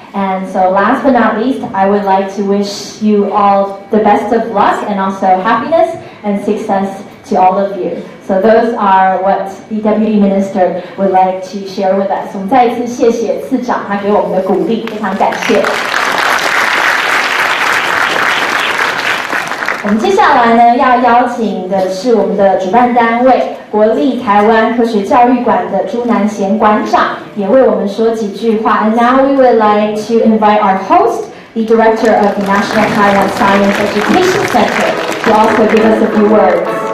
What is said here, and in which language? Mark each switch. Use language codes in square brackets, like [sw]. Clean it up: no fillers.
[en] And so last but not least, I would like to wish you all the best of luck and also happiness and success to all of you. So those are what the Deputy Minister would like to share with us. [zh] 我们再一次谢谢次长他给我们的鼓励，非常感谢。我们接下来呢要邀请的是我们的主办单位国立台湾科学教育馆的朱南贤馆长，也为我们说几句话。 [en] And now we would like to invite our host, the director of the National Taiwan Science Education Center, to also give us a few words.